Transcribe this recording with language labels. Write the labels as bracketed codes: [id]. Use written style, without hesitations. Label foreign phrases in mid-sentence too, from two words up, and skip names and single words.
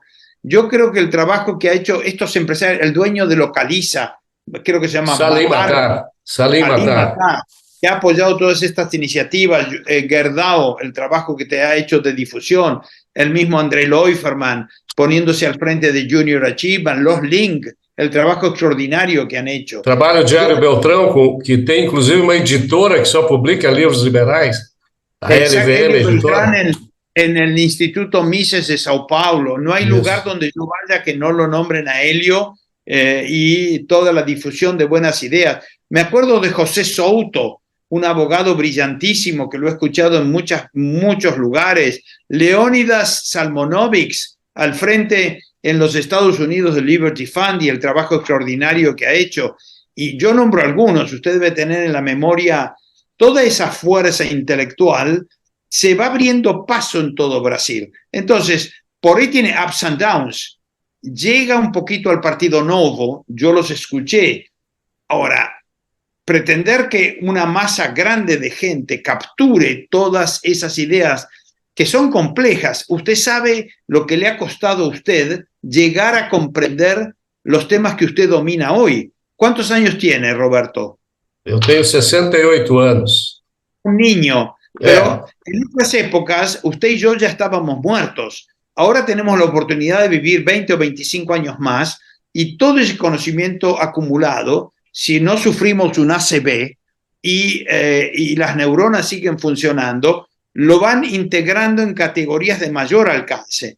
[es] Yo creo que el trabajo que ha hecho estos empresarios, el dueño de Localiza, creo que se llama Salim Atar, que ha apoyado todas estas iniciativas, Gerdau, el trabajo que te ha hecho de difusión, el mismo André Leuferman, poniéndose al frente de Junior Achievement, los Link, el trabajo extraordinario que han hecho. [pt] Trabalha o Diário Beltrão, que tem inclusive uma editora que só publica livros liberais, a LVM Editora. [es] En el Instituto Mises de Sao Paulo, no hay lugar donde yo vaya que no lo nombren a Helio, y toda la difusión de buenas ideas. Me acuerdo de José Souto, un abogado brillantísimo que lo he escuchado en muchos lugares, Leónidas Salmonovics al frente en los Estados Unidos del Liberty Fund y el trabajo extraordinario que ha hecho. Y yo nombro algunos, usted debe tener en la memoria toda esa fuerza intelectual. Se va abriendo paso en todo Brasil. Entonces, por ahí tiene [en] ups and downs. [es] Llega un poquito al Partido Novo, yo los escuché. Ahora, pretender que una masa grande de gente capture todas esas ideas que son complejas. Usted sabe lo que le ha costado a usted llegar a comprender los temas que usted domina hoy. ¿Cuántos años tiene, Roberto? [pt] Eu tenho 68 anos. [es] Un niño. Pero en otras épocas, usted y yo ya estábamos muertos. Ahora tenemos la oportunidad de vivir 20 o 25 años más y todo ese conocimiento acumulado, si no sufrimos un ACV y las neuronas siguen funcionando, lo van integrando en categorías de mayor alcance.